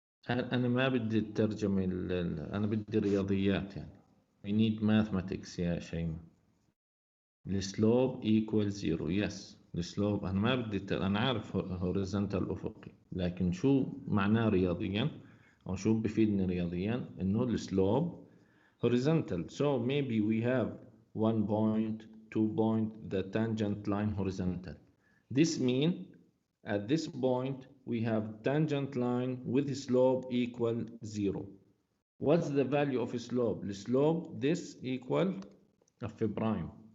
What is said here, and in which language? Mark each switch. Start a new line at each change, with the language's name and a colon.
Arabic: أنا ما بدي الترجمة أنا بدي الرياضيات يعني.
English: We need mathematics يا شيماء. السلوب equals 0. yes.
Arabic: السلوب أنا ما بدي أنا عارف horizontal أفقي، لكن شو معناه رياضيا أو شو بفيدني رياضيا إنه السلوب horizontal.
English: So maybe we have 1 point, 2 point, the tangent line horizontal. This means at this point we have tangent line with slope equal 0. What's the value of slope? The slope this equal f prime.